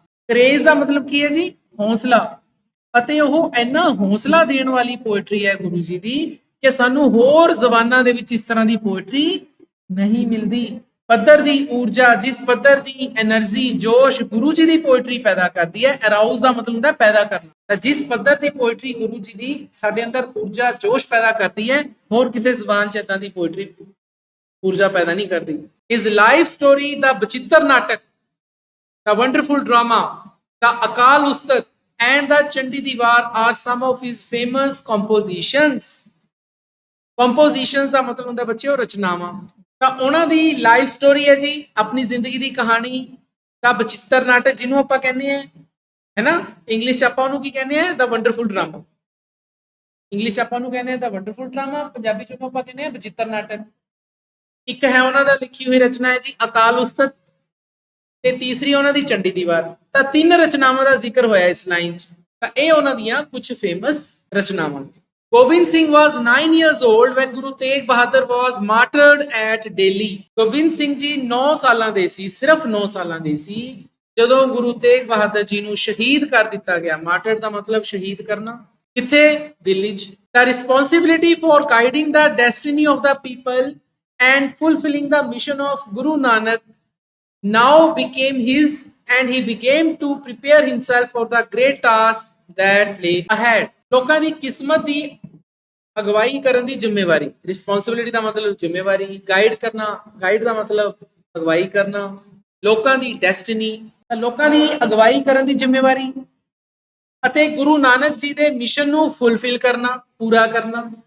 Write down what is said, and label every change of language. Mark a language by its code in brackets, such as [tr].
[pa] Craze ਦਾ ਮਤਲਬ ਕੀ ਹੈ ਜੀ, ਹੌਸਲਾ, ਅਤੇ ਉਹ ਇੰਨਾ ਹੌਸਲਾ ਦੇਣ ਵਾਲੀ ਪੋਇਟਰੀ ਹੈ ਗੁਰੂ ਜੀ ਦੀ ਕਿ ਸਾਨੂੰ ਹੋਰ ਜ਼ਬਾਨਾਂ ਦੇ ਵਿੱਚ ਇਸ ਤਰ੍ਹਾਂ ਦੀ ਪੋਇਟਰੀ ਨਹੀਂ ਮਿਲਦੀ। ਪੱਧਰ ਦੀ ਊਰਜਾ, ਜਿਸ ਪੱਧਰ ਦੀ એનર્ਜੀ, ਜੋਸ਼ ਗੁਰੂ ਜੀ ਦੀ ਪੋਇਟਰੀ ਪੈਦਾ ਕਰਦੀ ਹੈ। ਅਰਾਊਜ਼ ਦਾ ਮਤਲਬ ਹੁੰਦਾ ਪੈਦਾ ਕਰਨਾ, ਤਾਂ ਜਿਸ ਪੱਧਰ ਦੀ ਪੋਇਟਰੀ ਗੁਰੂ ਜੀ ਦੀ ਸਾਡੇ ਅੰਦਰ ਊਰਜਾ, ਜੋਸ਼ ਪੈਦਾ ਕਰਦੀ ਹੈ, ਹੋਰ ਕਿਸੇ ਜ਼ਬਾਨ 'ਚ ਏਦਾਂ ਦੀ ਪੋਇਟਰੀ ਊਰਜਾ ਪੈਦਾ ਨਹੀਂ ਕਰਦੀ। [en] His life story, the Bachittar Natak, the wonderful drama, the Akal Ustat and the Chandi Di Var are some of his famous compositions। [pa] compositions ਦਾ ਮਤਲਬ ਹੁੰਦਾ ਬੱਚਿਓ ਰਚਨਾਵਾਂ। ਤਾਂ ਉਹਨਾਂ ਦੀ ਲਾਈਫ ਸਟੋਰੀ ਹੈ ਜੀ, ਆਪਣੀ ਜ਼ਿੰਦਗੀ ਦੀ ਕਹਾਣੀ ਦਾ ਬਚਿੱਤਰ ਨਾਟਕ, ਜਿਹਨੂੰ ਆਪਾਂ ਕਹਿੰਦੇ ਆ ਹੈ ਨਾ, ਇੰਗਲਿਸ਼ ਚ ਆਪਾਂ ਉਹਨੂੰ ਕੀ ਕਹਿੰਦੇ ਆ, ਦਾ ਵੰਡਰਫੁਲ ਡਰਾਮਾ। ਇੰਗਲਿਸ਼ ਚ ਆਪਾਂ ਉਹਨੂੰ ਕਹਿੰਦੇ ਆ ਦਾ ਵੰਡਰਫੁਲ ਡਰਾਮਾ, ਪੰਜਾਬੀ ਚ ਉਹਨੂੰ ਆਪਾਂ ਕਹਿੰਦੇ ਆ ਬਚਿੱਤਰ ਨਾਟਕ। ਇੱਕ ਹੈ ਉਹਨਾਂ ਦਾ ਲਿਖੀ ਹੋਈ ਰਚਨਾ ਹੈ ਜੀ ਅਕਾਲ ਉਸਤਤ, ਤੇ ਤੀਸਰੀ ਉਹਨਾਂ ਦੀ ਚੰਡੀ ਦੀਵਾਰ। ਤਾਂ ਤਿੰਨ ਰਚਨਾਵਾਂ ਦਾ ਜ਼ਿਕਰ ਹੋਇਆ ਇਸ ਲਾਈਨ 'ਚ, ਤਾਂ ਇਹ ਉਹਨਾਂ ਦੀਆਂ ਕੁਝ ਫੇਮਸ ਰਚਨਾਵਾਂ। [en] Gobind Singh was 9 years old when Guru Tegh Bahadur was martyred at Delhi। [pa] Gobind Singh ji 9 ਸਾਲਾਂ ਦੇ ਸੀ, ਸਿਰਫ 9 ਸਾਲਾਂ ਦੇ ਸੀ, ਜਦੋਂ ਗੁਰੂ ਤੇਗ ਬਹਾਦਰ ਜੀ ਨੂੰ ਸ਼ਹੀਦ ਕਰ ਦਿੱਤਾ ਗਿਆ। ਮਾਰਟਰ ਦਾ ਮਤਲਬ ਸ਼ਹੀਦ ਕਰਨਾ। ਕਿੱਥੇ? ਦਿੱਲੀ 'ਚ। [en] The responsibility for guiding the destiny of the people and fulfilling the mission of Guru Nanak now became his, and he began to prepare himself for the great task that lay ahead। [pa] ਲੋਕਾਂ ਦੀ ਕਿਸਮਤ ਦੀ ਅਗਵਾਈ ਕਰਨ ਦੀ ਜ਼ਿੰਮੇਵਾਰੀ, responsibility ਦਾ ਮਤਲਬ ਜ਼ਿੰਮੇਵਾਰੀ, guide ਕਰਨਾ, guide ਦਾ ਮਤਲਬ ਅਗਵਾਈ ਕਰਨਾ, ਲੋਕਾਂ ਦੀ ਡੈਸਟੀਨੀ, ਲੋਕਾਂ ਦੀ ਅਗਵਾਈ ਕਰਨ ਦੀ ਜ਼ਿੰਮੇਵਾਰੀ ਅਤੇ ਗੁਰੂ ਨਾਨਕ ਜੀ ਦੇ ਮਿਸ਼ਨ ਨੂੰ ਫੁੱਲਫਿਲ ਕਰਨਾ, ਪੂਰਾ ਕਰਨਾ।